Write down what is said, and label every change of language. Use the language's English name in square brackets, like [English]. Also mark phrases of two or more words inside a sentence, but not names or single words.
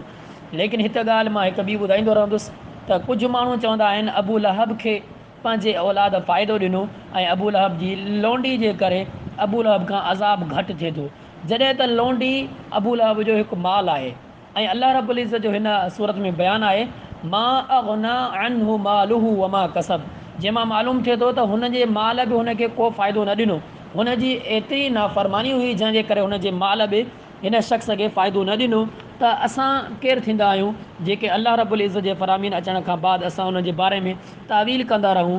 [Sindhi] लेकिन हिकु ॻाल्हि मां हिकु ॿी ॿुधाईंदो रहंदुसि त कुझु माण्हू चवंदा आहिनि अबू लहब खे पंहिंजे औलाद फ़ाइदो ॾिनो ऐं अबू लहब जी लोंडी जे करे अबू लहब खां अज़ाब घटि थिए थो, जॾहिं त लोंडी अबू लहब जो हिकु माल आहे। ऐं अलाह [Arabic] رب العزة [Sindhi] जो हिन सूरत में बयानु आहे [Arabic] ما أغنى عنه ماله وما كسب. [Sindhi] जंहिंमां मालूम थिए थो त हुनजे माल बि हुनखे को फ़ाइदो न ॾिनो, हुनजी एतिरी नाफ़रमानी हुई जंहिंजे करे हुनजे माल बि हिन शख़्स खे फ़ाइदो न ॾिनो। त असां केरु थींदा आहियूं जेके अलाह [Arabic] رب العزة [Sindhi] जे फ़रामीन अचण खां बाद असां हुनजे बारे में तावील कंदा रहूं।